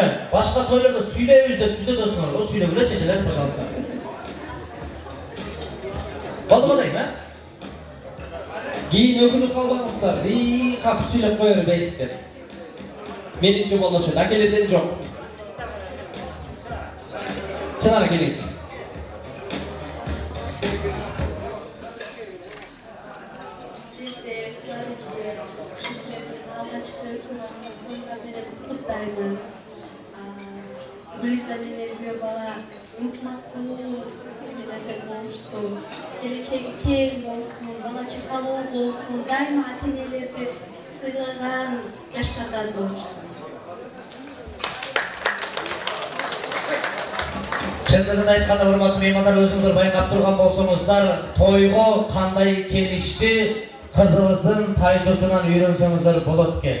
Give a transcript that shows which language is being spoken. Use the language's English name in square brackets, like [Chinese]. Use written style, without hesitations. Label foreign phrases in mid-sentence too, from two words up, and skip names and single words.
[Kyrgyz] Башка тойлордо сүйлөйбүз деп жүзөдөсүңөр го, сүйлөгүлө чечелер, пожалуйста. Болдубу дейм, Кийин өкүнүп калбаңыздар, кап сүйлөп коёр бейтип деп. Менимче болчу, акелерден жок. Чынара келиңиз. Gülizar menен bir bala ынтымактуу болушсун, келечеги кең болсун, бала чакалуу болсун, дайыма ата-энелерди сыйлаган жаштардан болушсун. Чындыгын айтканда, урматтуу меймандар, өзүңүздөр байкап турган болсоңуздар, тойго кандай келишти кызыбыздын тай журтунан үйрөнсөңүздөр болот экен.